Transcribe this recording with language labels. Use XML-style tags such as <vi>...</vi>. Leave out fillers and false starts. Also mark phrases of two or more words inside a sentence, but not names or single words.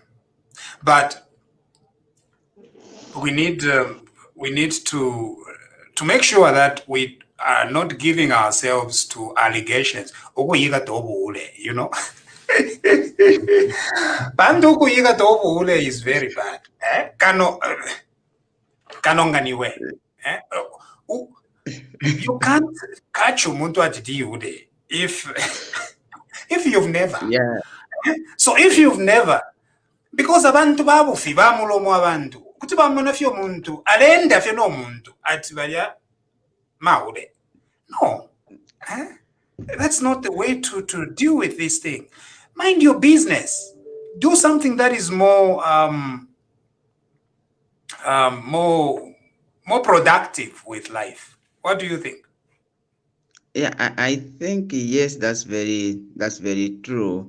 <en>But we need we need to make sure that we are not giving ourselves to allegations. You know, is very bad. Kanonganiwe. You can't catch</en> <bem>umuntu ati</bem> <en>if you've never. Yeah. So if you've never, because</en> <bem>abantu babufi bamulomo abantu kuti bamona fyo muntu alenda fyo no muntu ati balya maude.</bem> <en>No. That's not the way to deal with this thing. Mind your business. Do something that is more more productive with life. What do you think? Yeah, I think yes, that's very true.</en>